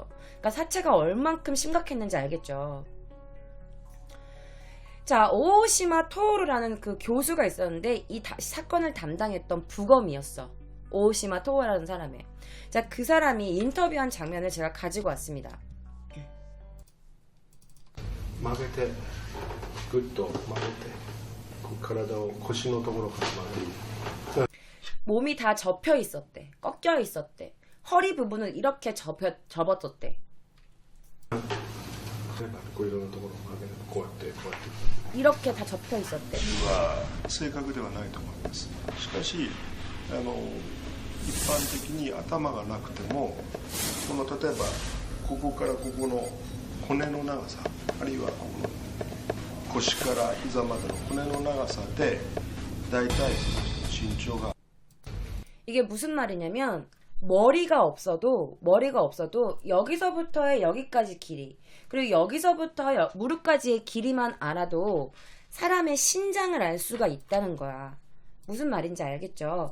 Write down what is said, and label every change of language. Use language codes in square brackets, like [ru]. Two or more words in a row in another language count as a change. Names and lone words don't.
[ko] 그러니까 사체가 얼만큼 심각했는지 알겠죠. 자, 오오시마 토오루라는 그 교수가 있었는데 이 사건을 담당했던 부검이었어. 오오시마 토오루라는 사람의. 자, 그 사람이 인터뷰한 장면을 제가 가지고 왔습니다. [ja] 曲げてグッと曲げて体を腰のところから曲げる [ko] 몸이 다 접혀 있었대. 꺾여 있었대. 허리 부분을 이렇게 접었었대. [ja] こういろんなところを曲げるこうやってこうやって [ko] 이렇게 다 접혀 있었대. [ja] は正確ではないと思います。しかし一般的に頭がなくてもこの例えばここからここの骨の長さあるいはここの腰から膝までの骨の長さで大体その身長が [ko] 이게 무슨 말이냐면 머리가 없어도 여기서부터의 여기까지 길이 그리고 여기서부터 무릎까지의 길이만 알아도 사람의 신장을 알 수가 있다는 거야. 무슨 말인지 알겠죠?